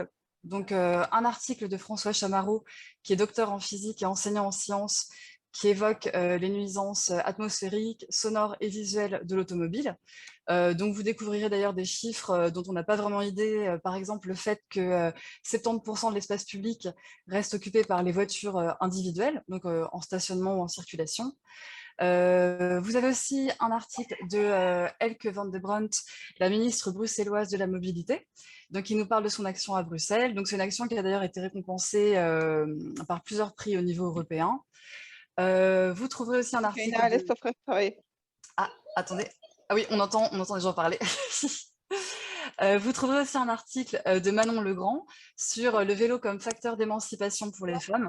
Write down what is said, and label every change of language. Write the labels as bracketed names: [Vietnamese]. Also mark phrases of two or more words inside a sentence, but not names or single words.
[French] Donc un article de François Chamarot, qui est docteur en physique et enseignant en sciences, qui évoque les nuisances atmosphériques, sonores et visuelles de l'automobile. Donc vous découvrirez d'ailleurs des chiffres dont on n'a pas vraiment idée. Par exemple, le fait que 70% de l'espace public reste occupé par les voitures individuelles, donc en stationnement ou en circulation. Vous avez aussi un article de Elke van de Brunt, la ministre bruxelloise de la mobilité, donc qui nous parle de son action à Bruxelles. Donc c'est une action qui a d'ailleurs été récompensée par plusieurs prix au niveau européen. Vous trouverez aussi un article Keina, de... laisse ton frère travailler. Ah, attendez. Ah oui, on entend les gens parler. Vous trouverez aussi un article de Manon Legrand sur le vélo comme facteur d'émancipation pour les femmes.